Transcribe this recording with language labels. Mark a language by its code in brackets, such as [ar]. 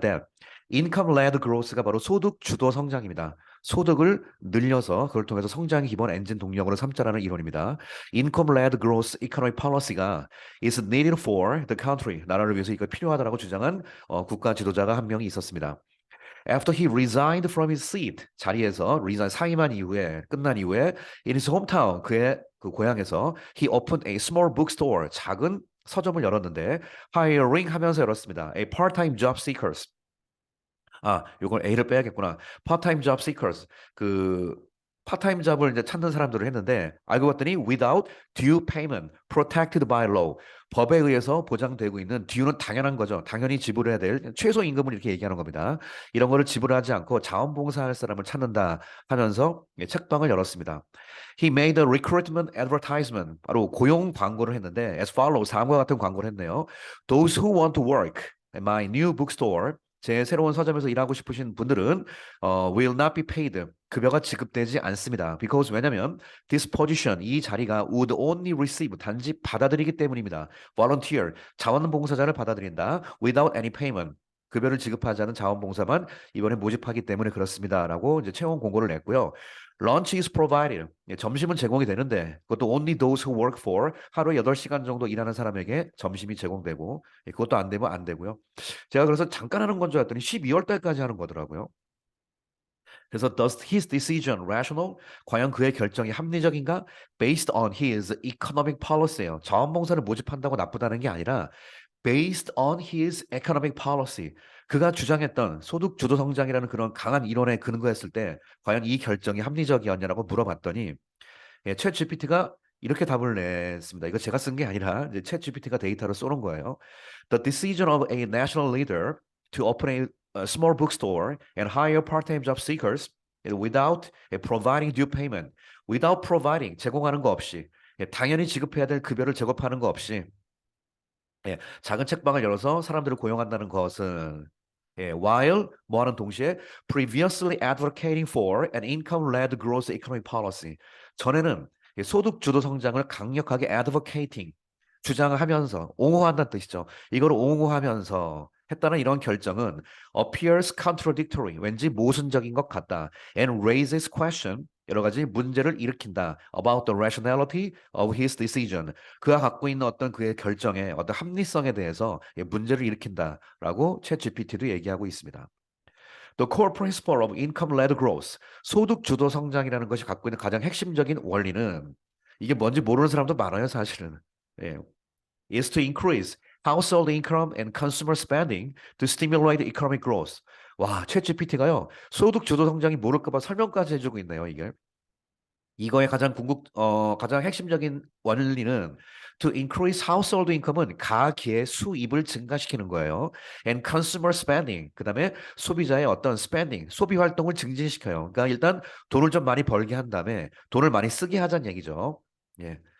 [en] That income-led growth [ko] 가 바로 소득 주도 성장입니다. 소득을 늘려서 그걸 통해서 성장의 기본 엔진 동력으로 삼자라는 이론입니다. [en] Income-led growth economic policy가 is needed for the country, [ko] 나라를 위해서 이거 필요하다라고 주장한 국가 지도자가 한 명이 있었습니다. [en] After he resigned from his seat, [ko] 자리에서 사임한 이후에 끝난 이후에 [en] in his hometown, [ko] 그의 그 고향에서 [en] he opened a small bookstore, [ko] 작은 서점을 열었는데 [en] hiring [ko] 하면서 열었습니다. [en] A part-time job seekers. [ko] 아, 요걸 A를 빼야겠구나. [en] part-time job seekers. [ko] 그 파타임 잡을 이제 찾는 사람들을 했는데 알고 봤더니 [en] without due payment, protected by law. [ko] 법에 의해서 보장되고 있는 due는 당연한 거죠. 당연히 지불해야 될 최소 임금을 이렇게 얘기하는 겁니다. 이런 거를 지불하지 않고 자원봉사할 사람을 찾는다 하면서 예, 책방을 열었습니다. [en] He made a recruitment advertisement. [ko] 바로 고용 광고를 했는데 [en] as follows [ko] 다음과 같은 광고를 했네요. [en] Those who want to work at my new bookstore, [ko] 제 새로운 서점에서 일하고 싶으신 분들은 [en] will not be paid. [ko] 급여가 지급되지 않습니다. Because 왜냐면 [en] this position, [ko] 이 자리가 [en] would only receive, [ko] 단지 받아들이기 때문입니다. Volunteer, 자원봉사자를 받아들인다. [en] Without any payment. [ko] 급여를 지급하지 않은 자원봉사만 이번에 모집하기 때문에 그렇습니다라고 이제 채용 공고를 냈고요. [en] Lunch is provided. [ko] 예, 점심은 제공이 되는데 그것도 [en] only those who work for, [ko] 하루에 8시간 정도 일하는 사람에게 점심이 제공되고 예, 그것도 안 되면 안 되고요. 제가 그래서 잠깐 하는 건 줄 알았더니 12월 달까지 하는 거더라고요. [en] 그래서 does his decision rational? [ko] 과연 그의 결정이 합리적인가? [en] Based on his economic policy예요. [ko] 자원봉사를 모집한다고 나쁘다는 게 아니라 [en] based on his economic policy. [ko] 그가 주장했던 소득 주도 성장이라는 그런 강한 이론에 근거했을 때 과연 이 결정이 합리적이었냐라고 물어봤더니 예, 챗 GPT가 이렇게 답을 냈습니다. 이거 제가 쓴 게 아니라 이제 챗 GPT가 데이터를 쏘는 거예요. [en] The decision of a national leader to open a small bookstore and hire part-time job seekers without providing due payment, without providing [ko] 제공하는 거 없이 예, 당연히 지급해야 될 급여를 제공하는 거 없이 예, 작은 책방을 열어서 사람들을 고용한다는 것은 예, [en] while [ko] 뭐하는 동시에 [en] previously advocating for an income-led growth economic policy. [ko] 전에는 예, 소득 주도 성장을 강력하게 advocating 주장하면서 옹호한다는 뜻이죠. 이걸 옹호하면서 했다는 이런 결정은 [en] appears contradictory, [ko] 왠지 모순적인 것 같다. [en] And raises question, [ko] 여러 가지 문제를 일으킨다. [en] About the rationality of his decision. [ko] 그가 갖고 있는 어떤 그의 결정의 어떤 합리성에 대해서 예, 문제를 일으킨다라고 챗 GPT도 얘기하고 있습니다. [en] The core principle of income-led growth, [ko] 소득 주도 성장이라는 것이 갖고 있는 가장 핵심적인 원리는 이게 뭔지 모르는 사람도 많아요, 사실은. 예. [en] is to increase household income and consumer spending to stimulate economic growth. [ko] 와, 챗 GPT가요. 소득 주도 성장이 모를까 봐 설명까지 해주고 있네요, 이게. 이거의 가장 핵심적인 원리는 [en] to increase household income [ko] 은 가계의 수입을 증가시키는 거예요. [en] And consumer spending, [ko] 그다음에 소비자의 어떤 spending, 소비 활동을 증진시켜요. 그러니까 일단 돈을 좀 많이 벌게 한 다음에 돈을 많이 쓰게 하자는 얘기죠. 예.